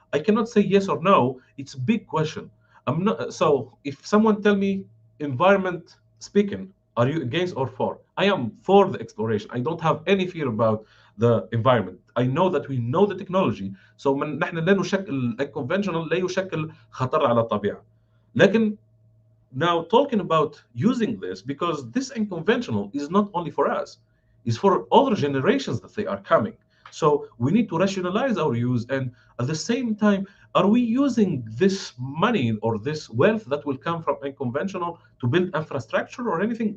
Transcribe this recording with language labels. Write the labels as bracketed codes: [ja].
[en] I cannot say yes or no. It's a big question. I'm not. So if someone tell me, environment speaking, are you against or for? I am for the exploration. I don't have any fear about the environment. I know that we know the technology. [ar] So نحن لا نشكل الconventional لا يشكل خطر على الطبيعة. لكن [en] now talking about using this, because this unconventional is not only for us, it's for other generations that they are coming. So we need to rationalize our use, and at the same time, are we using this money or this wealth that will come from unconventional to build infrastructure or anything?